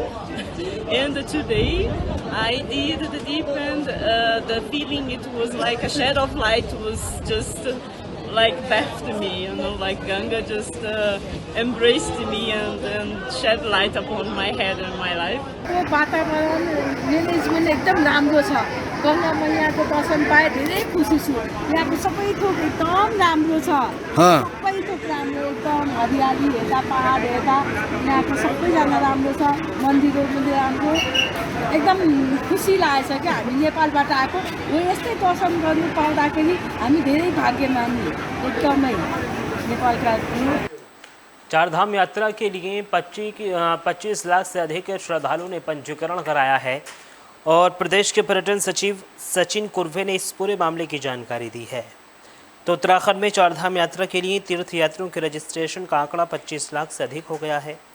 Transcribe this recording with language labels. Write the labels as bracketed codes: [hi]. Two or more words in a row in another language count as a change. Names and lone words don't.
[en] And today I did the deep end, the feeling it was like a shed of light was just like bathed me, you know, like Ganga just embraced me and shed light upon my head and my life. [ne] वातावरण म्यानेजमेन्ट एकदम राम्रो छ। गङ्गा मैयाको दर्शन पाए धेरै खुसी छु। यहाँको सबै थोक एकदम राम्रो छ। सबै कस्तो राम्रो एकदम हरियाली हेर्दा पहाड हेर्दा यहाँको सबैजना राम्रो छ मन्दिर राम्रो एकदम खुसी लागेछ क्या हामी नेपालबाट आएको हो यस्तै दर्शन गर्नु पाउँदाखेरि हामी धेरै भाग्यमानी एकदमै नेपालका [hi] चारधाम यात्रा के लिए 25 लाख से अधिक श्रद्धालुओं ने पंजीकरण कराया है और प्रदेश के पर्यटन सचिव सचिन कुर्वे ने इस पूरे मामले की जानकारी दी है। तो उत्तराखंड में चारधाम यात्रा के लिए तीर्थ यात्रियों के रजिस्ट्रेशन का आंकड़ा 25 लाख से अधिक हो गया है।